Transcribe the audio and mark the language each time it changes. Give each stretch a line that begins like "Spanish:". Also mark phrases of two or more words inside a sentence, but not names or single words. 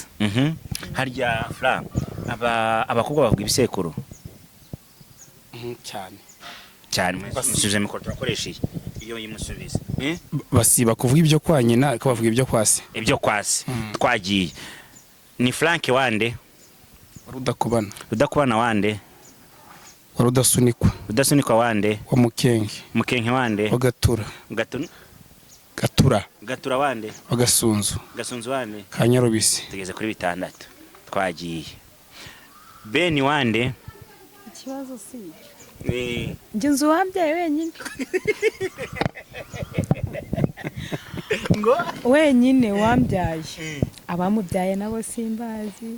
Kinyarwanda: Harya Fra abakobwa bavuga ibisekuru cyane musubize mikoro turakoresheje iyo yimusubize basiba kuvuga ibyo kwa nyina ariko bavuga ibyo kwase. Ibyo kwase twagiye ni Frank wande rudakubana wande rudasunikwa wande wa mukenke wande wa gatura wande wa gasunzu wande Kanyarubisi. tugeze kuri 6 twagiye. Beni wande ikibazo si njye nzu wambyaye wenyine ngo wenyine wambyaye abamubyaye nabo simbazi.